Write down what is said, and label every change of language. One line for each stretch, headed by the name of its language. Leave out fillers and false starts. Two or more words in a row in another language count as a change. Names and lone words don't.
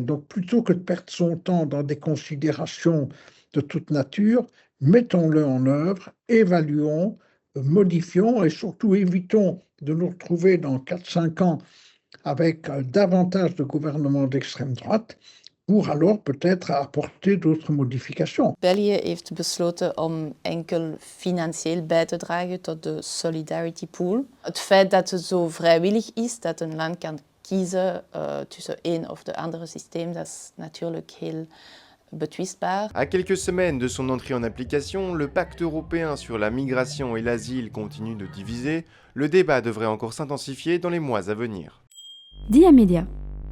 French: Donc, plutôt que de perdre son temps dans des considérations de toute nature, mettons-le en œuvre, évaluons, modifions et surtout évitons de nous retrouver dans 4-5 ans avec davantage de gouvernements d'extrême droite pour alors peut-être apporter d'autres modifications.
Dutch: België heeft besloten om enkel financieel bij te dragen tot de Solidarity Pool. Het feit dat het zo vrijwillig is, dat een land kan kiezen tussen een of de andere systeem, dat is natuurlijk heel betwistbaar.
French: À quelques semaines de son entrée en application, le pacte européen sur la migration et l'asile continue de diviser. Le débat devrait encore s'intensifier dans les mois à venir. Dia Media.